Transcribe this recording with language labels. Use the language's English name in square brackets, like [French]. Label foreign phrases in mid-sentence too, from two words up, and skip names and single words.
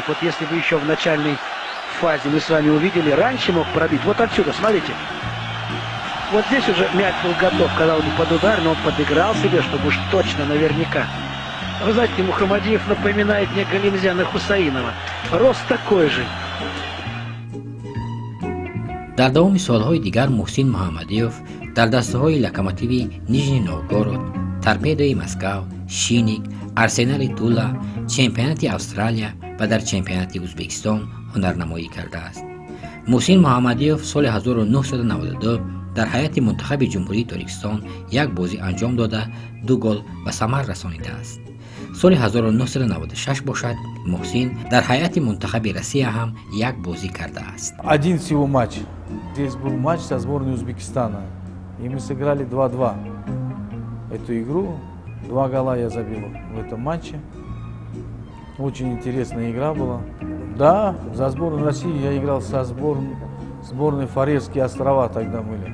[Russian] Вот если бы еще в начальной фазе мы с вами увидели, раньше мог пробить. Вот отсюда, смотрите. Вот здесь уже мяч был готов, когда он под удар, но он подыграл себе, чтобы уж точно, наверняка. Вы знаете, Мухамадиев напоминает мне Галимзяна Хусаинова. Рост такой же. [Tajik] дар давоми солҳои дигар муҳсин муҳаммадиёв дар дастаҳои локомотиви нижний новгород, торпедои москав, шиник, арсенали тула, чемпионати австралия ва дар чемпионати ӯзбекистон ҳунарнамоӣ кардааст. муҳсин муҳаммадиёв соли 1992 дар ҳайати мунтахаби ҷумҳурии Тоҷикистон як бозӣ анҷом дода 2 гол ба самар расонидааст. соли 1996 бошад, муҳсин дар ҳайати мунтахаби Россия ҳам як бозӣ кардааст. [Russian] Один всего матч. Здесь был матч со сборной Узбекистана, и мы сыграли 2-2 эту игру. 2 гола я забил в этом матче. Очень интересная игра была. Да, за сборную России я играл со сборной Фарерские острова тогда были.